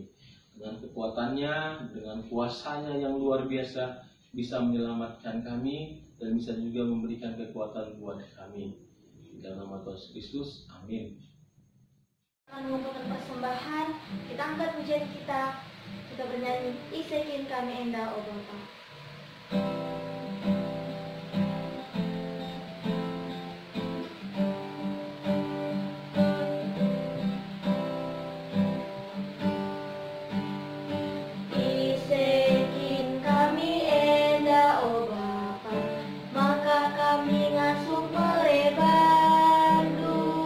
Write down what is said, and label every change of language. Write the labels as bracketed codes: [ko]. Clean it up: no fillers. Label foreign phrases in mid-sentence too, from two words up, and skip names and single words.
[id] Dengan kekuatannya, dengan kuasanya yang luar biasa, bisa menyelamatkan kami dan bisa juga memberikan kekuatan buat kami. Dalam nama Tuhan Yesus Kristus, amin. Akan mengumpulkan persembahan, kita angkat pujian kita bernyanyi, [btx] Isekin kami enda o Bapa. Isekin kami enda o Bapa, maka kami ngasuh merebandu,